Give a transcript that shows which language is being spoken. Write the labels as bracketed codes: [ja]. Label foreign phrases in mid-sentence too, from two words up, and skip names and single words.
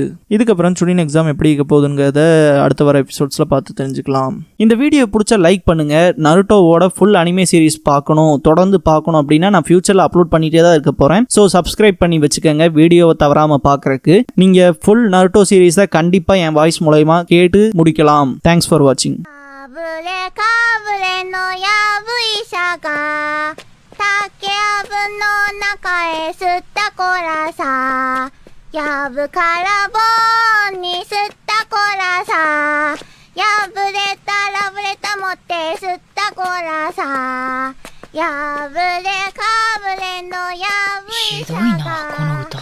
[ta] இதுக்கப்புறம் சுனின் எக்ஸாம் எப்படி இருக்க போகுதுங்கிறத அடுத்த வர எபிசோட்ஸில் பார்த்து தெரிஞ்சுக்கலாம். இந்த வீடியோ பிடிச்சா லைக் பண்ணுங்க. நருட்டோவோட [en] full anime series [ta] தொடர்ந்து பார்க்கணும் அப்படின்னா நான் ஃபியூச்சரில் அப்லோட் பண்ணிட்டே தான் இருக்க போகிறேன். [en] so subscribe [ta] பண்ணி வச்சுக்கோங்க வீடியோவை தவறாமல் பார்க்குறக்கு. நீங்கள் [en] full Naruto series [ta] கண்டிப்பாக என் வாய்ஸ் மூலமா கேட்டு முடிக்கலாம். [en] thanks for watching. [ja] かぶれのやぶ医者が竹やぶの中へ吸ったこらさやぶから棒に吸ったこらさやぶれたらぶれた持って吸ったこらさやぶれかぶれのやぶ医者が